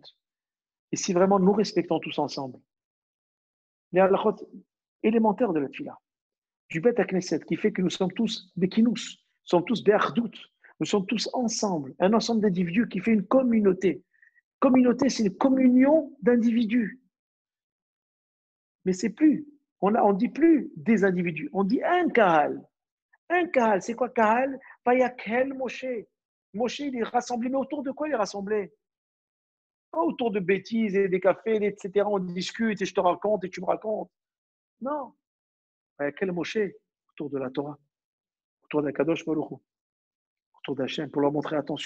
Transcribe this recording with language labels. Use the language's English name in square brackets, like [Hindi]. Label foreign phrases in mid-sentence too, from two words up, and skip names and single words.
[French] Et si vraiment nous respectons tous ensemble les halachot élémentaires de la tfila, du Bet HaKnesset, qui fait que nous sommes tous bekinous, nous sommes tous be'achdout, nous sommes tous ensemble, un ensemble d'individus qui fait une communauté. Communauté, c'est une communion d'individus. Mais c'est plus, on dit plus des individus, on dit un kahal. Un kahal, c'est quoi kahal? [Hebrew] ויקהל משה. [French] Moshe, il est rassemblé, mais autour de quoi il est rassemblé? Pas autour de bêtises et des cafés, etc. On discute et je te raconte et tu me racontes. Non. [Hebrew] ויקהל משה, [French] autour de la Torah, autour d' [Hebrew] הקדוש ברוך הוא, [French] autour d'Hachem, pour leur montrer attention.